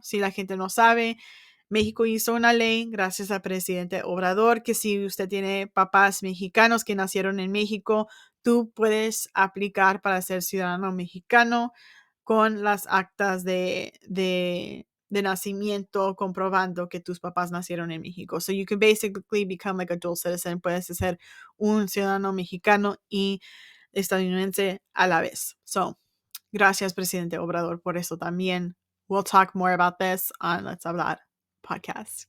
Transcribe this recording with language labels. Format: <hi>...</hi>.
<es>Si la gente no sabe, México hizo una ley gracias al presidente Obrador que si usted tiene papás mexicanos que nacieron en México, tú puedes aplicar para ser ciudadano mexicano con las actas de nacimiento comprobando que tus papás nacieron en México.</es> <en>So you can basically become like a dual citizen.</en> <es>Puedes ser un ciudadano mexicano y estadounidense a la vez. So, gracias, presidente Obrador, por eso también.</es> <en>We'll talk more about this on Let's Hablar podcast.</en>